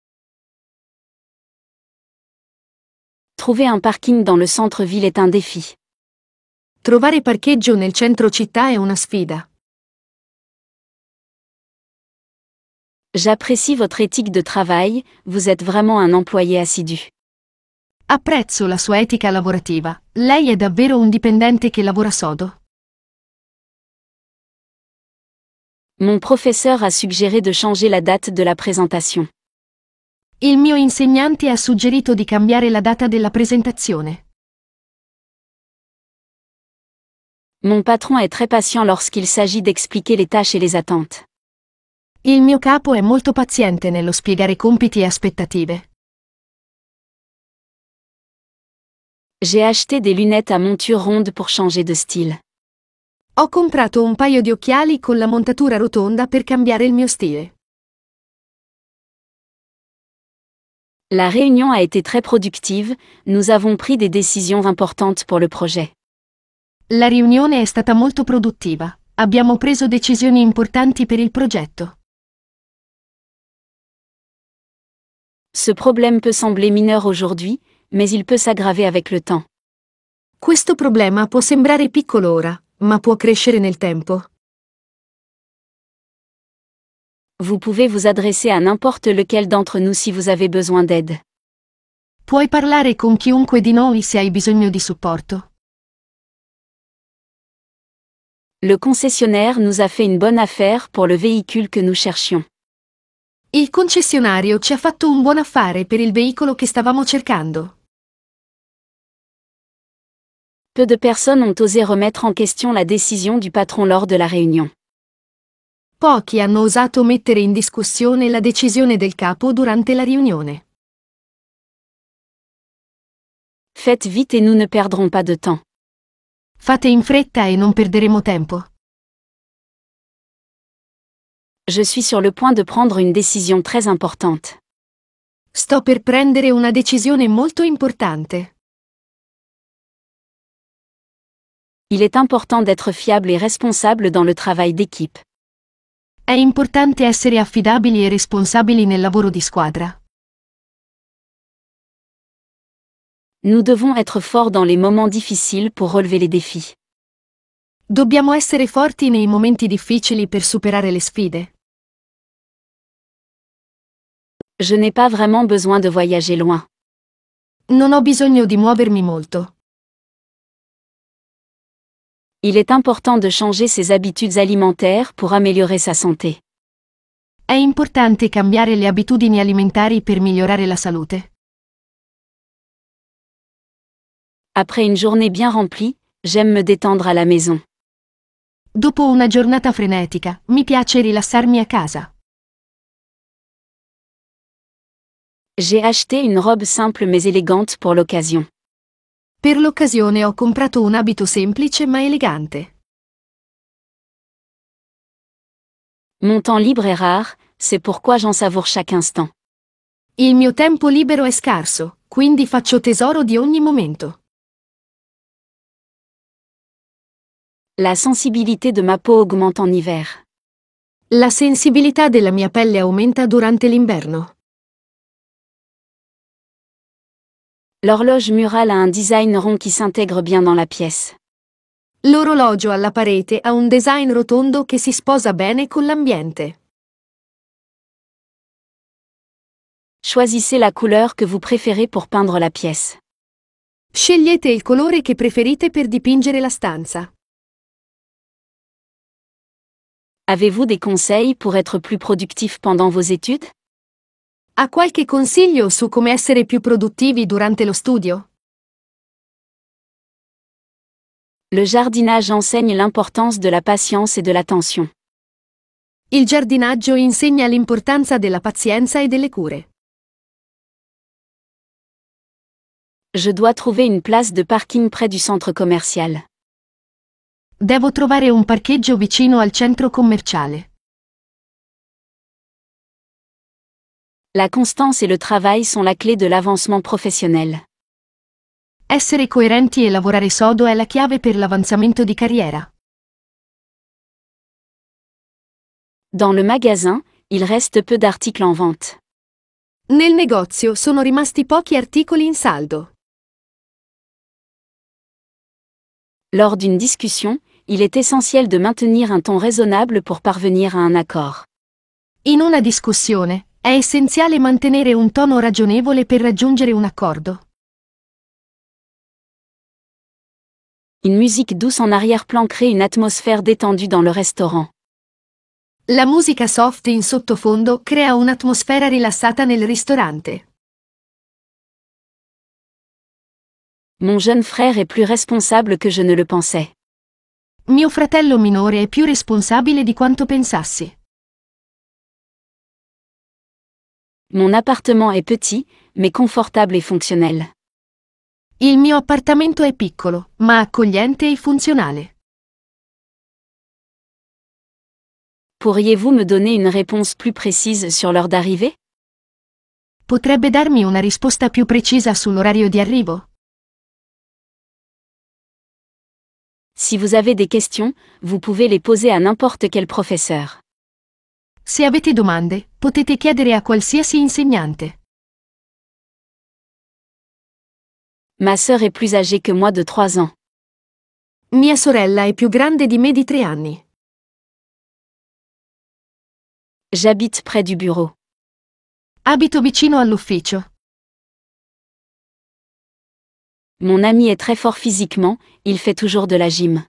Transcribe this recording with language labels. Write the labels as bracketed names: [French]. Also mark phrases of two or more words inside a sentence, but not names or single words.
[French] Trouver un parking dans le centre-ville est un défi. [Italian] Trovare parcheggio nel centro città è una sfida. [French] J'apprécie votre éthique de travail, vous êtes vraiment un employé assidu. [Italian] Apprezzo la sua etica lavorativa, lei è davvero un dipendente che lavora sodo. [French] Mon professeur a suggéré de changer la date de la présentation. [Italian] Il mio insegnante ha suggerito di cambiare la data della presentazione. [French] Mon patron est très patient lorsqu'il s'agit d'expliquer les tâches et les attentes. [Italian] Il mio capo è molto paziente nello spiegare compiti e aspettative. [French] J'ai acheté des lunettes à monture ronde pour changer de style. [Italian] Ho comprato un paio di occhiali con la montatura rotonda per cambiare il mio stile. [French] La réunion a été très productive, nous avons pris des décisions importantes pour le projet. [Italian] La riunione è stata molto produttiva. Abbiamo preso decisioni importanti per il progetto. [French] Ce problème peut sembler mineur aujourd'hui, mais il peut s'aggraver avec le temps. [Italian] Questo problema può sembrare piccolo ora, ma può crescere nel tempo. [French] Vous pouvez vous adresser à n'importe lequel d'entre nous si vous avez besoin d'aide. [Italian] Puoi parlare con chiunque di noi se hai bisogno di supporto. [French] Le concessionnaire nous a fait une bonne affaire pour le véhicule que nous cherchions. [Italian] Il concessionario ci ha fatto un buon affare per il veicolo che stavamo cercando. [French] Peu de personnes ont osé remettre en question la décision du patron lors de la réunion. [Italian] Pochi hanno osato mettere in discussione la decisione del capo durante la riunione. [French] Faites vite et nous ne perdrons pas de temps. [Italian] Fate in fretta e non perderemo tempo. [French] Je suis sur le point de prendre une décision très importante. [Italian] Sto per prendere una decisione molto importante. [French] Il est important d'être fiable et responsable dans le travail d'équipe. [Italian] È importante essere affidabili e responsabili nel lavoro di squadra. [French] Nous devons être forts dans les moments difficiles pour relever les défis. [Italian] Dobbiamo essere forti nei momenti difficili per superare le sfide. [French] Je n'ai pas vraiment besoin de voyager loin. [Italian] Non ho bisogno di muovermi molto. [French] Il est important de changer ses habitudes alimentaires pour améliorer sa santé. [Italian] È importante cambiare le abitudini alimentari per migliorare la salute. [French] Après une journée bien remplie, j'aime me détendre à la maison. [Italian] Dopo una giornata frenetica, mi piace rilassarmi a casa. [French] J'ai acheté une robe simple mais élégante pour l'occasion. [Italian] Per l'occasione ho comprato un abito semplice ma elegante. [French] Mon temps libre est rare, c'est pourquoi j'en savoure chaque instant. [Italian] Il mio tempo libero è scarso, quindi faccio tesoro di ogni momento. [French] La sensibilité de ma peau augmente en hiver. [Italian] La sensibilità della mia pelle aumenta durante l'inverno. [French] L'horloge murale a un design rond qui s'intègre bien dans la pièce. [Italian] L'orologio alla parete ha un design rotondo che si sposa bene con l'ambiente. [French] Choisissez la couleur que vous préférez pour peindre la pièce. [Italian] Scegliete il colore che preferite per dipingere la stanza. [French] Avez-vous des conseils pour être plus productif pendant vos études? [Italian] Ha qualche consiglio su come essere più produttivi durante lo studio? [French] Le jardinage enseigne l'importance de la patience et de l'attention. [Italian] Il giardinaggio insegna l'importanza della pazienza e delle cure. [French] Je dois trouver une place de parking près du centre commercial. [Italian] Devo trovare un parcheggio vicino al centro commerciale. [French] La constance et le travail sont la clé de l'avancement professionnel. [Italian] Essere coerenti e lavorare sodo è la chiave per l'avanzamento di carriera. [French] Dans le magasin, il reste peu d'articles en vente. [Italian] Nel negozio sono rimasti pochi articoli in saldo. [French] Lors d'une discussion, il est essentiel de maintenir un ton raisonnable pour parvenir à un accord. [Italian] In una discussione, è essenziale mantenere un tono ragionevole per raggiungere un accordo. [French] Une musique douce en arrière-plan crée une atmosphère détendue dans le restaurant. [Italian] La musica soft in sottofondo crea un'atmosfera rilassata nel ristorante. [French] Mon jeune frère est plus responsable que je ne le pensais. [Italian] Mio fratello minore è più responsabile di quanto pensassi. [French] Mon appartement est petit, mais confortable et fonctionnel. [Italian] Il mio appartamento è piccolo, ma accogliente e funzionale. [French] Pourriez-vous me donner une réponse plus précise sur l'heure d'arrivée? [Italian] Potrebbe darmi una risposta più precisa sull'orario di arrivo? [French] Si vous avez des questions, vous pouvez les poser à n'importe quel professeur. [Italian] Se avete domande, potete chiedere a qualsiasi insegnante. [French] Ma sœur est plus âgée que moi de 3 ans. [Italian] Mia sorella è più grande di me di 3 anni. [French] J'habite près du bureau. [Italian] Abito vicino all'ufficio. [French] Mon ami est très fort physiquement, il fait toujours de la gym.